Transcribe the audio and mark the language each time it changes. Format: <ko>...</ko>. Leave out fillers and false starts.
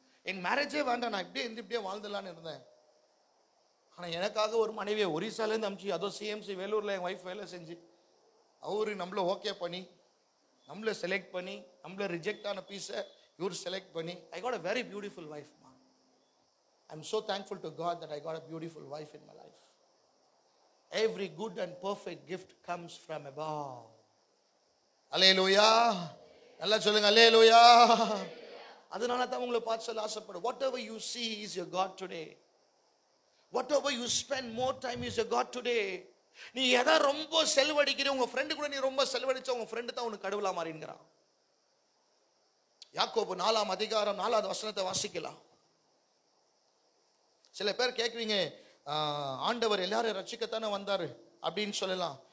<ta>என் மேரேஜே வேண்டாம், நான் இப்படியே வாழ்ந்துடலான்னு இருந்தேன். ஆனால் எனக்காக ஒரு மனைவியை ஒரிசாலேருந்து அனுப்பிச்சு, அதோ சிஎம்சி வேலூரில் என் ஒய்ஃப் வேலை செஞ்சு, அவரு நம்மள ஓகே பண்ணி, நம்மள செலக்ட் பண்ணி, நம்மள ரிஜெக்ட் ஆன பீஸை இவர் செலக்ட் பண்ணி,</ta> <en>I got a very beautiful wife</en> <ta>மா.</ta> <en>I am so thankful to God that I got a beautiful wife in my life. Every good and perfect gift comes from above.</en> <ta>Hallelujah. நல்லா சொல்லுங்க அல்லேலூயா. அதனால தான் உங்களை பார்த்து சொல்ல ஆசைப்படுறேன்.</ta> <en>Whatever you see is your God today. Whatever you spend more time is your God today.</en> <ta>நீ எதை ரொம்ப செலவழிக்கிற, உங்க ஃப்ரெண்டு கூட நீ ரொம்ப செலவழிச்ச, உங்க ஃப்ரெண்டு தான் உனக்கு கடவுளா மாறிங்கிறான். யாக்கோபு 4ஆம் அதிகாரம் 4வது வசனத்தை வாசிக்கலாம். சில பேர் கேட்குவீங்க, ஆண்டவர் எல்லாரும் ரட்சிக்கத்தானே வந்தாரு அப்படின்னு சொல்லலாம்.</ta>